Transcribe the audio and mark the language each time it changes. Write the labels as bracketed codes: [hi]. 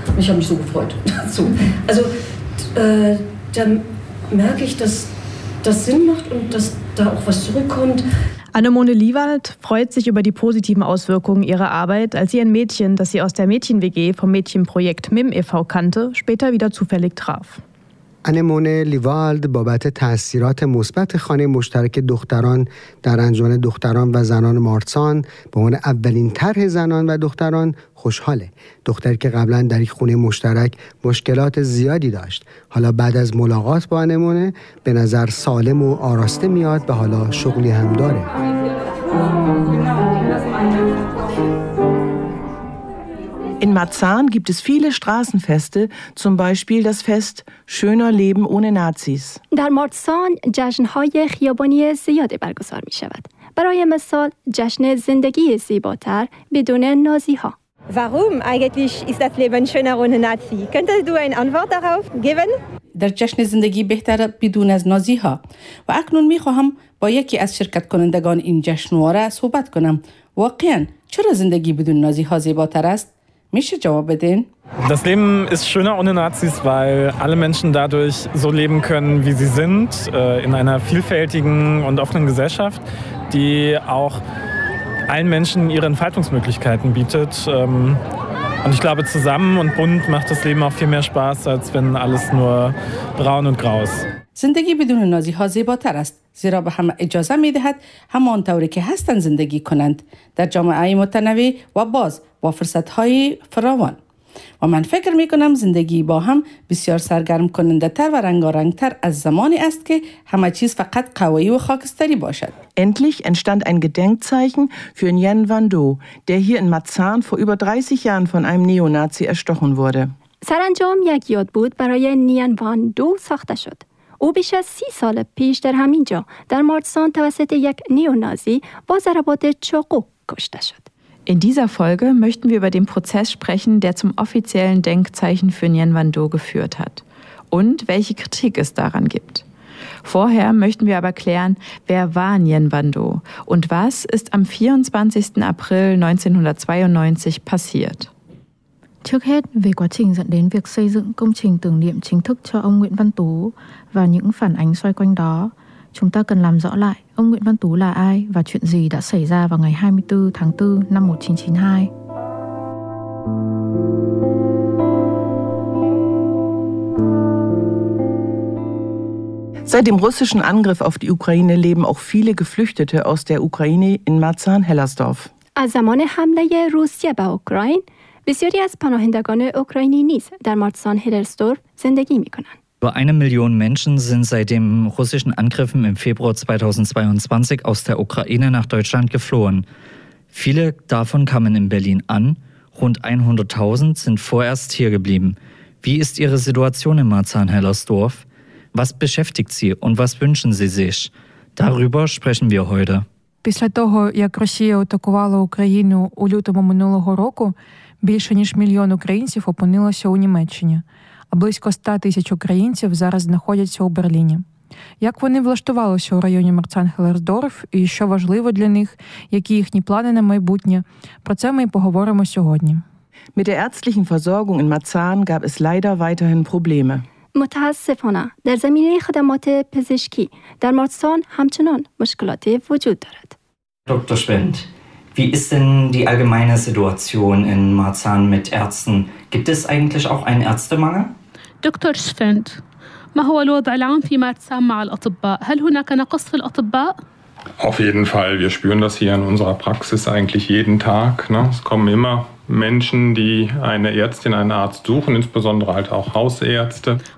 [de] Ich habe mich so gefreut dazu. Also da merke ich, dass das Sinn macht und dass da auch was zurückkommt. Annemone Liewald freut sich über die positiven Auswirkungen ihrer Arbeit, als sie ein Mädchen, das sie aus der Mädchen-WG vom Mädchenprojekt MIM e.V. kannte, später wieder zufällig traf. [fa] انمونه لیوالد بابت تأثیرات مثبت خانه مشترک دختران در انجمن دختران و زنان مارتسان به عنوان اولین طرح زنان و دختران خوشحاله. دختری که قبلا در یک خونه مشترک مشکلات زیادی داشت، حالا بعد از ملاقات با انمونه به نظر سالم و آراسته میاد و حالا شغلی هم داره. [de] In Marzahn gibt es viele Straßenfeste, zum Beispiel das Fest Schöner Leben ohne Nazis. [fa] در مارتسان جشن‌های خیابانی زیادی برگزار می‌شود. برای مثال جشن زندگی زیباتر بدون نازی‌ها. [de] Warum eigentlich ist das Leben schöner ohne Nazi? Könntest du eine Antwort darauf geben? [fa] در جشن زندگی بهتر بدون از نازی‌ها. و اکنون می‌خواهم با یکی از شرکت کنندگان این جشنواره صحبت کنم. واقعاً چرا زندگی بدون نازی‌ها زیباتر است؟ میشه جواب بدین؟ [de] Das Leben ist schöner ohne Nazis, weil alle Menschen dadurch so leben können, wie sie sind, in einer vielfältigen und offenen Gesellschaft, die auch allen Menschen ihre Entfaltungsmöglichkeiten bietet. Und ich glaube, zusammen und bunt macht das Leben auch viel mehr Spaß, als wenn alles nur braun und grau ist. [fa] زندگی بدون نازی‌ها زیباتر است، زیرا به هم اجازه می‌دهد همان طوری که هستند زندگی کنند در جامعه متنوع و باز با فرصت‌های فراوان. و من فکر می‌کنم زندگی با هم بسیار سرگرم کننده تر و رنگارنگ تر از زمانی است که همه چیز فقط قوایی و خاکستری باشد. [de] Endlich entstand ein Gedenkzeichen für Nhien Van Do, der hier in Marzahn vor über 30 Jahren von einem Neonazi erstochen wurde. [fa] سرانجام یک یاد بود برای نیان وان دو ساخته شد. او بیش از 30 سال پیش در همین جا در مارسان توسط یک نیونازی با ضربات چاقو کشته شد. [de] In dieser Folge möchten wir über den Prozess sprechen, der zum offiziellen Denkzeichen für Nian Van Do geführt hat und welche Kritik es daran gibt. Vorher möchten wir aber klären, wer war Nian Van Do und was ist am 24. April 1992 passiert. [vi] Trước hết, về quá trình dẫn đến việc xây dựng công trình tưởng niệm chính thức cho ông Nguyễn Văn Tú và những phản ánh xoay quanh đó, chúng ta cần làm rõ lại ông Nguyễn Văn Tú là ai và chuyện gì đã xảy ra vào ngày 24 tháng 4 năm 1992. [de] Seit dem russischen Angriff auf die Ukraine leben auch viele Geflüchtete aus der Ukraine in Marzahn-Hellersdorf. [fa] از زمان حمله روسیه به اوکراین، بسیاری از پناهندگان اوکراینی نیز در مارتسان-هلرسدورف زندگی می‌کنند. [de] Über 1 Million Menschen sind seit den russischen Angriffen im Februar 2022 aus der Ukraine nach Deutschland geflohen. Viele davon kamen in Berlin an. Rund 100.000 sind vorerst hier geblieben. Wie ist Ihre Situation in Marzahn-Hellersdorf? Was beschäftigt Sie und was wünschen Sie sich? Darüber sprechen wir heute. [uk] Після того, як Росія атакувала Україну у лютому минулого року, більше ніж 1 мільйон українців опинилося у Німеччині. А близько 100 000 українців зараз знаходяться у Берліні. Як вони влаштувалися у районі Марцан-Хеллерсдорф і що важливо для них, які їхні плани на майбутнє? Про це ми й поговоримо сьогодні. [de] Mit der ärztlichen Versorgung in Marzahn gab es leider weiterhin Probleme. [fa] متاسفانه در زمینه خدمات پزشکی در مارسان همچنان مشکلاتی وجود دارد. [de] دکتر Schwind, wie ist denn die allgemeine Situation in Marzahn mit Ärzten? Gibt es eigentlich auch einen Ärztemangel? [ar] دکتر Schwind, ما هو الوضع العام في مارسان مع الأطباء؟ هل هناك نقص في الأطباء؟ [de] Auf jeden Fall, wir spüren das hier in unserer Praxis eigentlich jeden Tag. Ne? Es kommen immer Menschen, die eine Ärztin, einen Arzt suchen, insbesondere halt auch Hausärzte.